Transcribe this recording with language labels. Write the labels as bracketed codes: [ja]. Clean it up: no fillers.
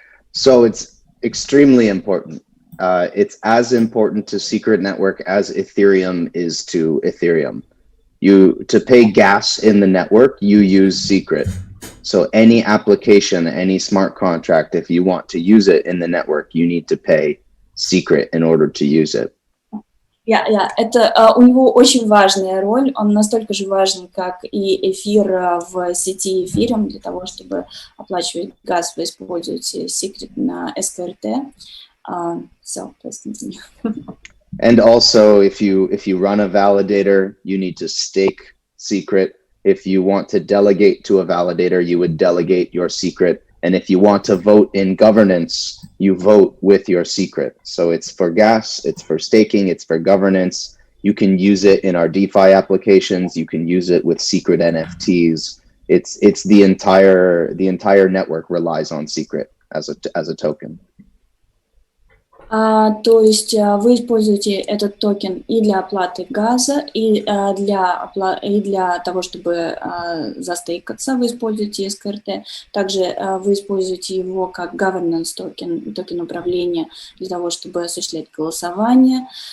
[en] So it's extremely important. It's as important to Secret Network as Ethereum is to Ethereum. To pay gas in the network, you use Secret. So any application, any smart contract, if you want to use it in the network, you need to pay Secret in order to use it. [ru] Это у него очень важная роль, он настолько же важен, как и эфир в сети эфиром. Для того, чтобы оплачивать газ, вы используете Secret на SKRT. [en] So, please continue. And also, if you run a validator, you need to stake Secret. If you want to delegate to a validator, you would delegate your Secret. And if you want to vote in governance, you vote with your Secret. So it's for gas, it's for staking, it's for governance. You can use it in our DeFi applications. You can use it with Secret NFTs. It's the entire network relies on Secret as a token. [ru] То есть вы используете этот токен и для оплаты газа, и для того, чтобы застейкаться, вы используете SKRT. Также вы используете его как governance токен управления для того, чтобы осуществлять голосование.